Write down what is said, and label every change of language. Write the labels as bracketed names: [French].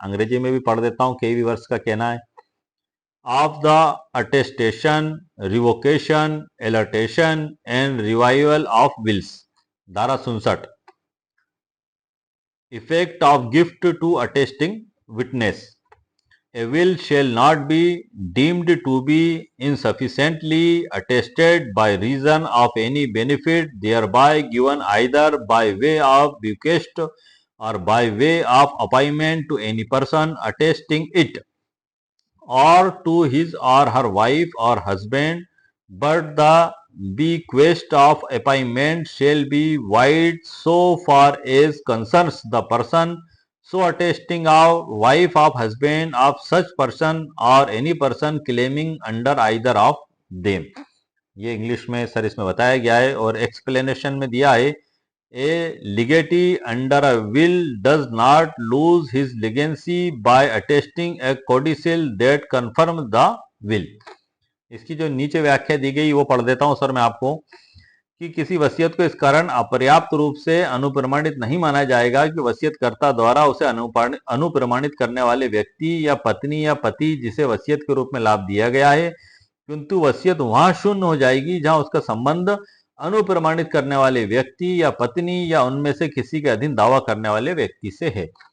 [Hindi] अंग्रेजी में भी पढ़ देता हूँ, केवी वर्ष का कहना है। [English] Of the attestation, revocation, alteration and revival of wills. धारा 67, effect of gift to attesting witness. A will shall not be deemed to be insufficiently attested by reason of any benefit thereby given either by way of bequest or by way of appointment to any person attesting it, or to his or her wife or husband, but the bequest of appointment shall be void so far as concerns the person so attesting of wife of husband of such person or any person claiming under either of them। [Hindi] ये English में sir इसमें बताया गया है, और explanation में दिया है, [English] A legatee under a will does not lose his legacy by attesting a codicil that confirm the will. [Hindi] इसकी जो नीचे व्याख्या दी गई वो पढ़ देता हूं सर मैं आपको, कि किसी वसीयत को इस कारण अपर्याप्त रूप से अनुप्रमाणित नहीं माना जाएगा कि वसीयतकर्ता द्वारा उसे अनुप्रमाणित करने वाले व्यक्ति या पत्नी या पति जिसे वसीयत के रूप में लाभ दिया गया है, किंतु वसीयत वहां शून्य हो जाएगी जहां उसका संबंध अनुप्रमाणित करने वाले व्यक्ति या पत्नी या उनमें से किसी के अधीन दावा करने वाले व्यक्ति से है।